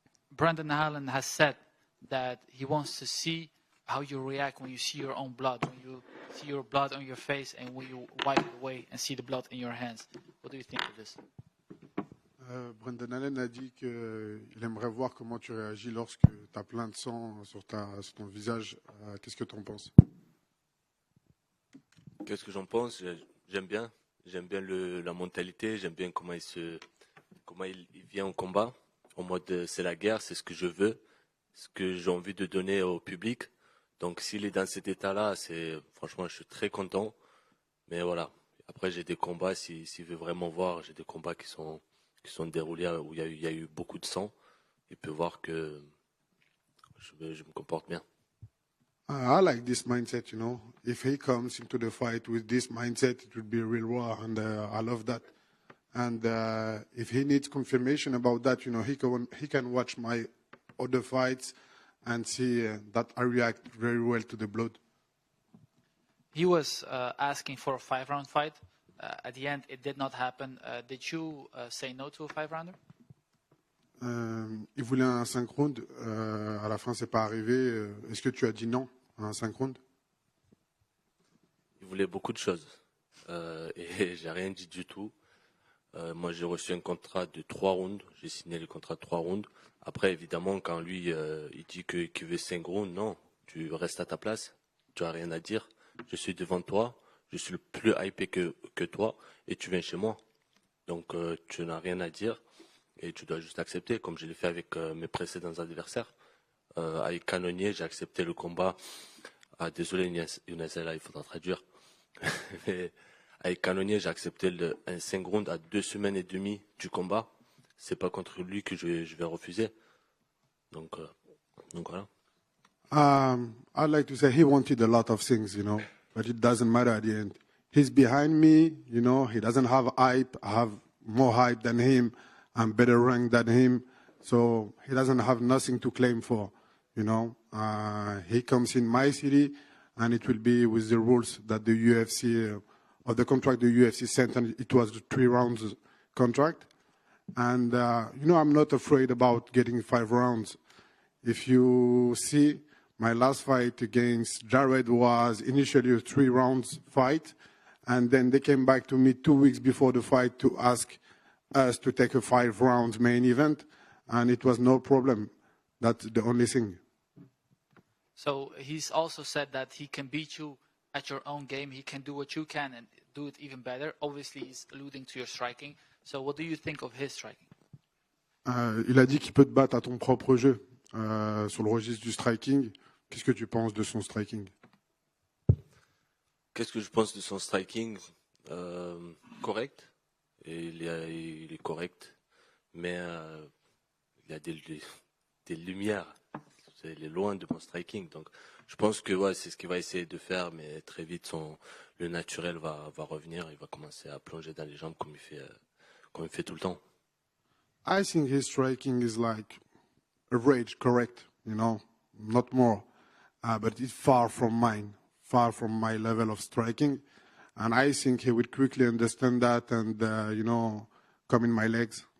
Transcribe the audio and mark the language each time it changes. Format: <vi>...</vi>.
<en>Brendan Allen has said that he wants to see how you react when you see your own blood, when you see your blood on your face and when you wipe it away and see the blood in your hands. What do you think of this?</en> <fr>Brendan Allen a dit qu'il aimerait voir comment tu réagis lorsque tu as plein de sang sur ton visage. Qu'est-ce que tu en penses? Qu'est-ce que j'en pense? J'aime bien la mentalité, j'aime bien comment il vient au combat, en mode c'est la guerre, c'est ce que je veux, ce que j'ai envie de donner au public. Donc s'il est dans cet état-là, franchement je suis très content. Mais voilà, après j'ai des combats, s'il veut vraiment voir, j'ai des combats qui sont déroulés où il y a eu beaucoup de sang. Il peut voir que je me comporte bien.</fr> <en>I like this mindset, you know. If he comes into the fight with this mindset, it would be a real war, and I love that. And if he needs confirmation about that, you know, he can watch my other fights and see that I react very well to the blood. He was asking for a 5-round fight. At the end, it did not happen. Did you say no to a 5-rounder?</en> <fr>Il voulait un 5 rounds. À la fin, c'est pas arrivé. Est-ce que tu as dit non à un 5 rounds? Il voulait beaucoup de choses. Et j'ai rien dit du tout. Moi, j'ai reçu un contrat de 3 rounds. J'ai signé le contrat de 3 rounds. Après, évidemment, quand lui, il dit qu'il veut 5 rounds, non. Tu restes à ta place. Tu as rien à dire. Je suis devant toi. Je suis le plus hypé que toi. Et tu viens chez moi. Donc, tu n'as rien à dire. Et tu dois juste accepter, comme je l'ai fait avec mes précédents adversaires. Avec Canonnier, j'ai accepté le combat. Ah, désolé, Younes, là, il faudra traduire. Mais avec Canonnier, j'ai accepté un 5 rounds à 2 semaines et demie du combat. C'est pas contre lui que je vais refuser. Donc voilà.</fr> <en>I'd like to say he wanted a lot of things, you know, but it doesn't matter at the end. He's behind me, you know, he doesn't have hype. I have more hype than him. I'm better ranked than him. So he doesn't have nothing to claim for, you know. He comes in my city, and it will be with the rules that the UFC, or the contract the UFC sent, and it was a 3 rounds contract. And, you know, I'm not afraid about getting 5 rounds. If you see, my last fight against Jared was initially a 3 rounds fight, and then they came back to me 2 weeks before the fight to ask us to take a 5 rounds main event, and it was no problem. That's the only thing. So he's also said that he can beat you at your own game. He can do what you can and do it even better. Obviously, he's alluding to your striking. So what do you think of his striking?</en> <fr>Il a dit qu'il peut te battre à ton propre jeu sur le registre du striking. Qu'est-ce que tu penses de son striking? Qu'est-ce que je pense de son striking? Correct. Et il est correct. Mais il y a des lumières. Il est loin de mon striking. Donc je pense que ouais, c'est ce qu'il va essayer de faire. Mais très vite, le naturel va revenir. Il va commencer à plonger dans les jambes comme il fait tout le temps.</fr> <en>I think his striking is like average, correct, you know, not more. But it's far from mine, far from my level of striking. And I think he would quickly understand that and, you know, come in my legs.</en>